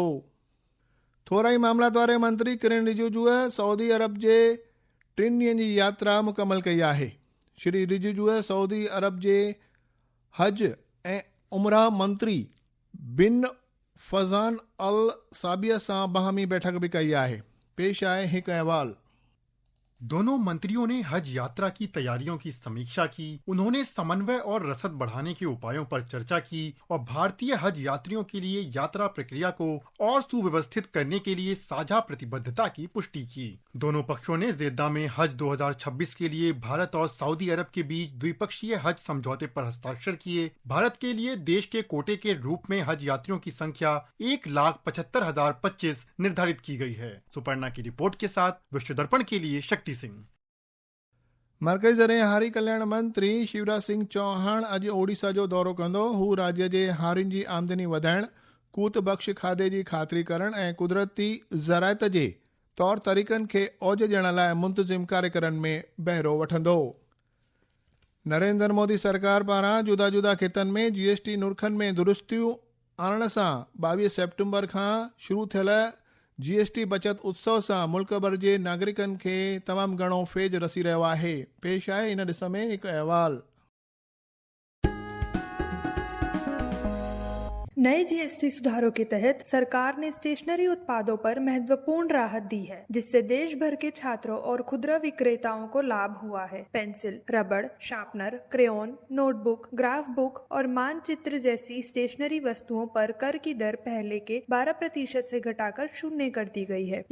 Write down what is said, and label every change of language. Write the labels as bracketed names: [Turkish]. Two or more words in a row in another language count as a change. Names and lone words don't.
[Sindhi] थोरा ई मामलात वारे मंत्री किरेन रिजिजूअ सऊदी अरब जे 3 ॾींहंनि जी यात्रा मुकमल कई आहे। श्री रिजिजूअ सऊदी अरब जे हज ऐं उमराह मंत्री बिन फज़ान अल साबिया सां बाहमी बैठक भी कई आहे। पेश आहे हिकु अहवाल। [Hindi] दोनों मंत्रियों ने हज यात्रा की तैयारियों की समीक्षा की। उन्होंने समन्वय और रसद बढ़ाने के उपायों पर चर्चा की और भारतीय हज यात्रियों के लिए यात्रा प्रक्रिया को और सुव्यवस्थित करने के लिए साझा प्रतिबद्धता की पुष्टि की। दोनों पक्षों ने जेद्दा में हज 2026 के लिए भारत और सऊदी अरब के बीच द्विपक्षीय हज समझौते पर हस्ताक्षर किए। भारत के लिए देश के कोटे के रूप में हज यात्रियों की संख्या 1,75,025 निर्धारित की गई है। सुपर्णा की रिपोर्ट के साथ विश्व दर्पण के लिए शक्ति सिंह। [Sindhi] मर्कज़ी ऐं हारी कल्याण मंत्री शिवराज सिंह चौहान अॼु ओडिशा जो दौरो कंदो। हू राज्य जे हारियुनि जी आमदनी वधाइण, कूट बख़्श खाधे जी ख़ातिरी करण ऐं कुदरती ज़रायत जे तौर तरीक़नि खे औज ॾियण लाइ मुंतज़िम कार्यक्रमनि में बहिरो वठंदो। नरेंद्र मोदी सरकार पारां जुदा जुदा खितनि में GST नुर्खनि में दुरुस्तियूं आणण सां 22 सेप्टेम्बर खां शुरू थियल GST बचत उत्सव सां मुल्क भर जे नागरिकनि खे तमामु घणो फेज रसी रहियो आहे। पेश आहे इन ॾिस में हिकु अहवाल। [Hindi] नए GST सुधारों के तहत सरकार ने स्टेशनरी उत्पादों पर महत्वपूर्ण राहत दी है, जिससे देश भर के छात्रों और खुदरा विक्रेताओं को लाभ हुआ है। पेंसिल, रबड़, शार्पनर, क्रेयॉन, नोटबुक, ग्राफ बुक और मानचित्र जैसी स्टेशनरी वस्तुओं पर कर की दर पहले के 12% से घटाकर 0 कर दी गई है।